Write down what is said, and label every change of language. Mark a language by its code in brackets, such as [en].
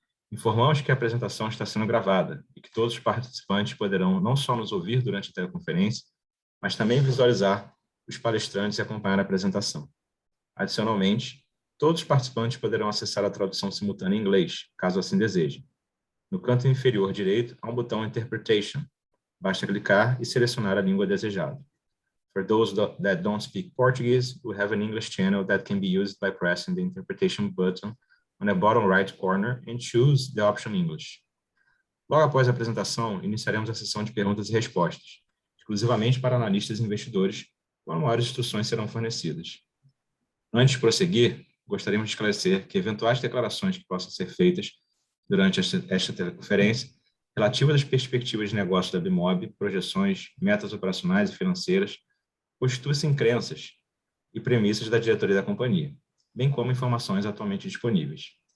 [pt] Informamos que a apresentação está sendo gravada e que todos os participantes poderão não só nos ouvir durante a teleconferência, mas também visualizar os palestrantes e acompanhar a apresentação. Adicionalmente, todos os participantes poderão acessar a tradução simultânea em inglês, caso assim desejem. No canto inferior direito, há um botão Interpretation. Basta clicar e selecionar a língua desejada. [en] For those that don't speak Portuguese, we have an English channel that can be used by pressing the Interpretation button on the bottom right corner and choose the option English. [pt] Logo após a apresentação, iniciaremos a sessão de perguntas e respostas, exclusivamente para analistas e investidores, quando maiores instruções serão fornecidas. Antes de prosseguir, gostaríamos de esclarecer que eventuais declarações que possam ser feitas durante esta teleconferência, relativas às perspectivas de negócio da Bimob, projeções, metas operacionais e financeiras, constituem-se em crenças e premissas da diretoria da companhia, bem como informações atualmente disponíveis.